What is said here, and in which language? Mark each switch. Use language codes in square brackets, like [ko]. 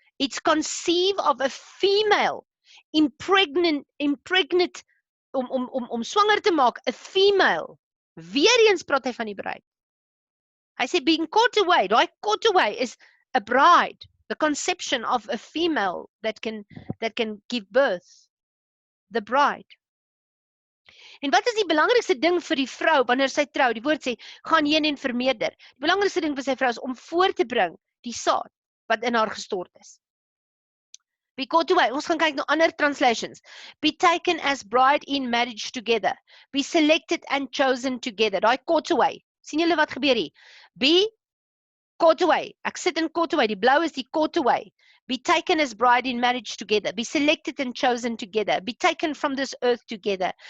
[en] It's conceive of a female, impregnate, [af] om swanger te maak, [en] a female. [af] Weereens praat hy van die bruid. Hy sê [en] being caught away, daai caught away is a bride, the conception of a female that can give birth, the bride. [af] En wat is die belangrikste ding vir die vrou wanneer sy trou? Die woord sê, gaan heen en vermeerder. Die belangrikste ding vir sy vrou is om voor te bring die saad wat in haar gestort is. [en] Be caught away. [af] Ons gaan kyk na ander translations. [en] Be taken as bride in marriage together. Be selected and chosen together. Daai caught away. [af] Sien julle wat gebeur hier? [en] Be caught away. [af] Ek sit in caught away. Die blou is die caught away. [en] Be taken as bride in marriage together. Be selected and chosen together. Be taken from this earth together.